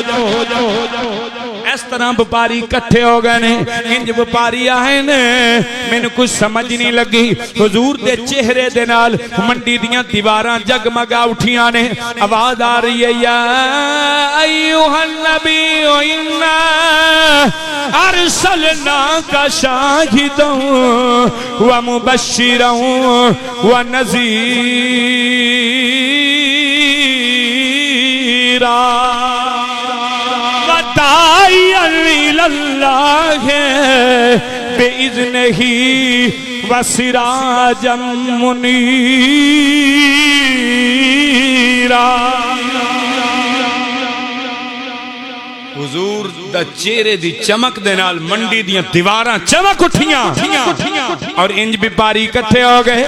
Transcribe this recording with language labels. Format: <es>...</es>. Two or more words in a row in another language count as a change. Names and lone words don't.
<pa>اس طرح بیوپاری اکٹھے ہو گئے نے انج بیوپاری آئے نے مینوں کجھ سمجھ نہیں لگی حضور دے چہرے دے نال منڈی دیاں دیواراں جگمگا اٹھیاں نے آواز آ رہی ہے</pa> <ar>يا أيها النبي إنا أرسلناك شاهدا ومبشرا ونذيرا الله بإذنه وسراجا منيرا</ar> <pa>حضور دا چہرے دی چمک دے نال منڈی دیاں دیواراں چمک اٹھیاں اور انج بیوپاری اکٹھے ہو گئے</pa>